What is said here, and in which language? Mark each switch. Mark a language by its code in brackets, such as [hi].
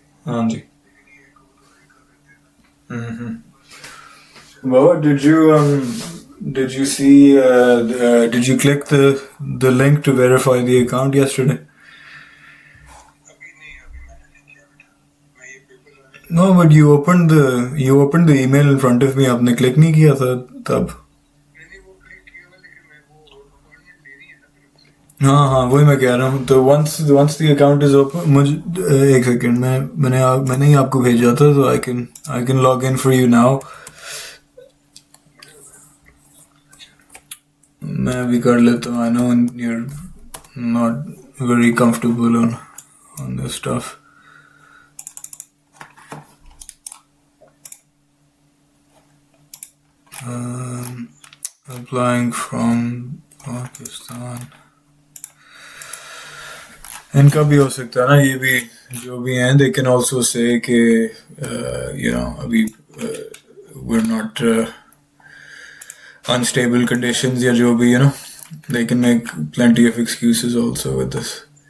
[hi] हाँ जी Baba, [en] did you did you see? Did you click the link to verify the account yesterday? No, but you opened the email in front of me. [hi] आपने click नहीं किया था तब. हाँ वही मैं कह रहा हूँ. [en] तो once the account is open, [hi] मुझे एक सेकंड मैंने ही आपको भेजा था, [en] तो I can log in for you now. [hi] मैं अभी कर लेता हूँ. [en] I know you're not very comfortable on this stuff. Applying from Pakistan. [hi] इनका भी हो सकता है ना, ये भी जो भी हैं. [en] They can also say [hi] कि अभी [en] we're not unstable conditions [hi] या जो भी, [en] they can make plenty of excuses also with this.